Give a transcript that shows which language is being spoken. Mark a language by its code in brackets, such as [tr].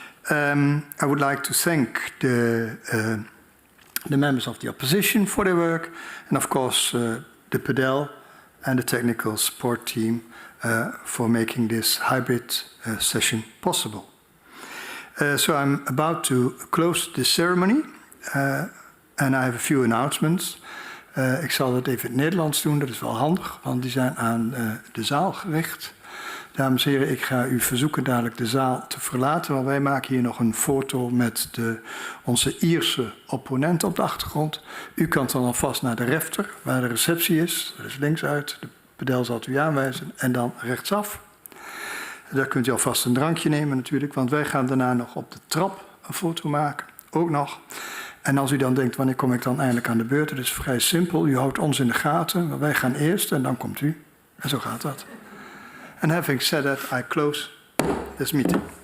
[en] I would like to thank the members of the opposition for their work, and of course the PDL and the technical support team for making this hybrid session possible. So I'm about to close this ceremony, and I have a few announcements. [nl] Ik zal dat even in het Nederlands doen, dat is wel handig, want die zijn aan de zaal gericht. Dames en heren, ik ga u verzoeken dadelijk de zaal te verlaten, want wij maken hier nog een foto met onze Ierse opponent op de achtergrond. U kan dan alvast naar de refter, waar de receptie is. Dat is linksuit, de pedel zal het u aanwijzen, en dan rechtsaf. Daar kunt u alvast een drankje nemen natuurlijk, want wij gaan daarna nog op de trap een foto maken, ook nog. En als u dan denkt, wanneer kom ik dan eindelijk aan de beurt? Het is vrij simpel, u houdt ons in de gaten, maar wij gaan eerst en dan komt u. En zo gaat dat. [en] And having said that, I close this meeting.